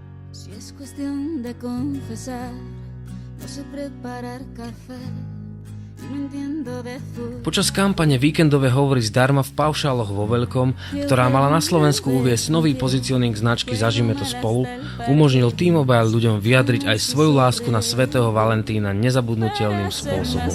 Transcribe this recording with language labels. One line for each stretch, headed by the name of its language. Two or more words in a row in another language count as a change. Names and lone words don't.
Spanish: Si es cuestión de confesar, no sé preparar café.
Slovak: Počas kampane Víkendové hovory zdarma v paušáloch vo veľkom, ktorá mala na Slovensku uviesť nový pozicioning značky Zažime to spolu, umožnil T-Mobile ľuďom vyjadriť aj svoju lásku na svätého Valentína nezabudnutelným spôsobom.